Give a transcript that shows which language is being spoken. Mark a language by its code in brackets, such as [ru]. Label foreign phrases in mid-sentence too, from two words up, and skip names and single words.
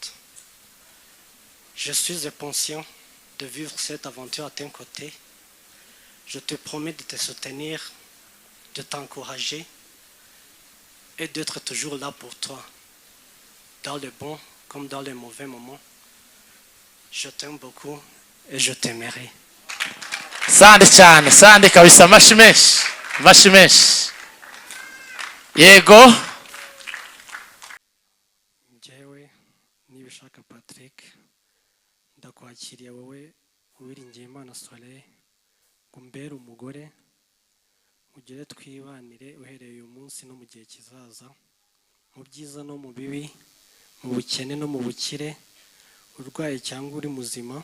[fr] Je suis impatient de vivre cette aventure à tes côtés. Je te promets de te soutenir, de t'encourager et d'être toujours là pour toi, dans les bons comme dans les mauvais moments. Je t'aime beaucoup et je t'aimerai. [rw] Sande cyane, sande kabisa mashimesh. Mashimesh. Yego. Njyewe nibishaka Patrick, ndakwakiriye wowe uwiringiye Imana Soleil, ngo umbere umugore, mugire twibanire uhereye uyu munsi no mu gihe kizaza, mu byiza no mu bibi, mu bukene no mu bukire, urwaye cyangwa uri muzima.